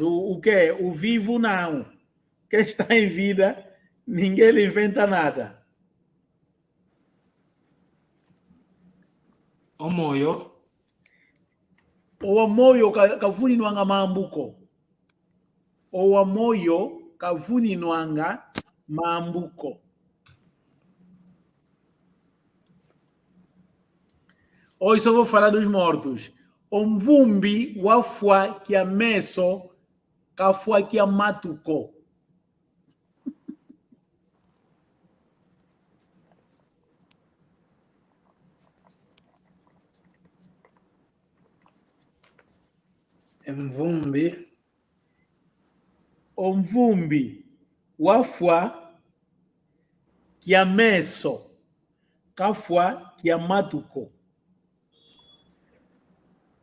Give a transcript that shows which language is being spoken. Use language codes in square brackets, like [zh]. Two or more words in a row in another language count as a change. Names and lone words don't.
[pt] O que? O vivo não. Quem está em vida, ninguém lhe inventa nada. [umb] Omoyo. O amoyo kavuni nwanga mambuko. O amoyo kavuni nwanga mambuko. [pt] Hoje só vou falar dos mortos. [umb] Omvumbi wafua kia meso kafua kia matuko. Omvumbi wafua kia meso kafua kia matuko.